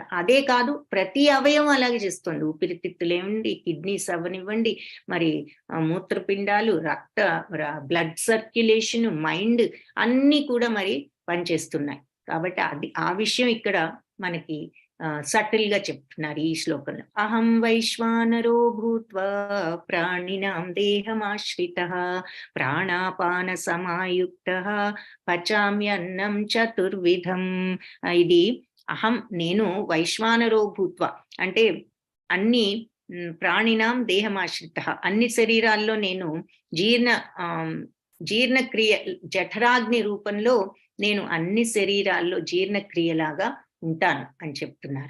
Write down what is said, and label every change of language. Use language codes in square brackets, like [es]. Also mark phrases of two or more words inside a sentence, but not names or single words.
[te] అదే కాదు, ప్రతి అవయవం అలాగే చేస్తోంది. ఊపిరితిత్తులేవండి, కిడ్నీస్ అవ్వనివ్వండి, మరి మూత్రపిండాలు, [en] blood circulation, [te] మైండ్ అన్నీ కూడా మరి పనిచేస్తున్నాయి. కాబట్టి ఆ విషయం ఇక్కడ మనకి సటిల్ గా చెప్తున్నారు ఈ శ్లోకంలో. [sa] अहं वैश्वानरो भूत्वा प्राणिनां देहमाश्रितः प्राणापान समायुक्तः पचाम्यन्नं चतुर्विधं. [te] ఇది అహం, నేను, [sa] वैश्वानरो भूत्वा [te] అంటే అన్ని [sa] प्राणिनां देहमाश्रितः, [te] అన్ని శరీరాల్లో నేను జీర్ణక్రియ, జఠరాగ్ని రూపంలో నేను అన్ని శరీరాల్లో జీర్ణక్రియలాగా ఉంటాను అని చెప్తున్నారు.